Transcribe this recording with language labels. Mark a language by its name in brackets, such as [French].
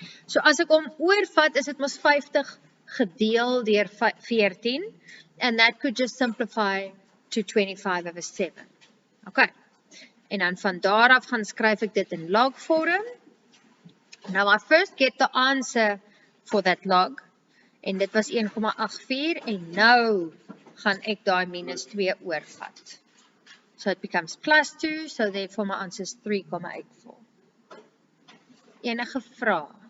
[Afrikaans] So as ek hom oorvat, is dit mos 50 gedeel deur 14. [English] And that could just simplify to 25 over 7. Okay. [Afrikaans] En dan van daar af gaan skryf ek dit in log vorm. [English] Now I first get the answer for that log. [Afrikaans] En dit was 1,84 en nou gaan ek daai minus 2 oorvat. [English] So it becomes plus 2, so therefore my answer is 3,84. [Afrikaans] Enige vrae?